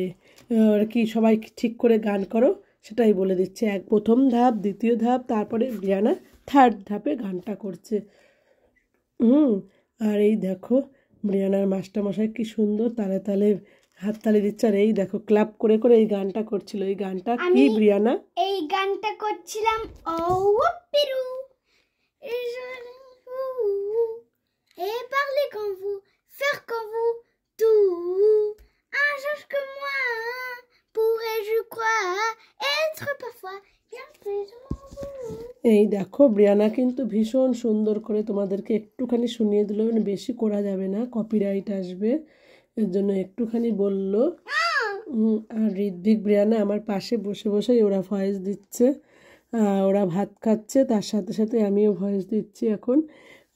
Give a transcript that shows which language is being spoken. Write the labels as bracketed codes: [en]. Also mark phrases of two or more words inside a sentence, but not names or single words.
[bn] আর কি সবাই ঠিক করে গান করো সেটাই বলে দিচ্ছে, প্রথম ধাপ দ্বিতীয় ধাপ, তারপরে ব্রিয়ানা থার্ড ধাপে গানটা করছে। আর এই দেখো ব্রিয়ানার মাস্টারমশাই কি সুন্দর তালে তালে হাততালি দিচ্ছে, আর এই দেখো ক্লাপ করে করে এই গানটা করছিল। এই গানটা কি ব্রিয়ানা? এই গানটা করছিলাম ও পিরু [fr] et parler comme vous, faire comme vous, tout un change comme moi, pourrais-je croire être parfois bien plus de vous। [bn] এই দেখো ব্রিয়ানা কিন্তু ভীষণ সুন্দর করে তোমাদেরকে একটুখানি শুনিয়ে দিল, মানে বেশি করা যাবে না, কপিরাইট আসবে, এর জন্য একটুখানি বললো। আর ঋত্বিক ব্রিয়ানা আমার পাশে বসে বসেই ওরা ভয়েস দিচ্ছে, ওরা ভাত খাচ্ছে, তার সাথে সাথে আমিও ভয়েস দিচ্ছি এখন।